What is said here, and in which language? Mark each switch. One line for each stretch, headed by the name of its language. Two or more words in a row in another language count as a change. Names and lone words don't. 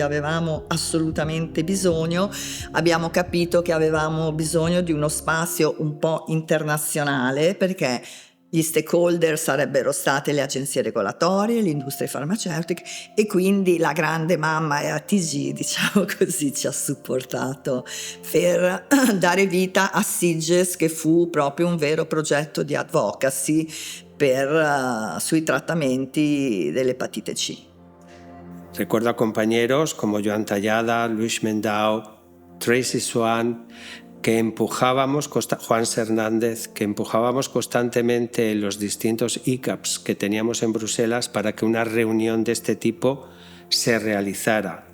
Italian: avevamo assolutamente bisogno, abbiamo capito che avevamo bisogno di uno spazio un po' internazionale, perché gli stakeholder sarebbero state le agenzie regolatorie, le industrie farmaceutiche, e quindi la grande mamma EATG, diciamo così, ci ha supportato per dare vita a Sitges, che fu proprio un vero progetto di advocacy sui trattamenti dell'epatite C.
Spanish: Recuerdo a compañeros como Joan Tallada, Luis Mendao, Tracy Swan, que empujábamos, Juan Hernández, que empujábamos constantemente los distintos ICAPs que teníamos en Bruselas para que una reunión de este tipo se realizara.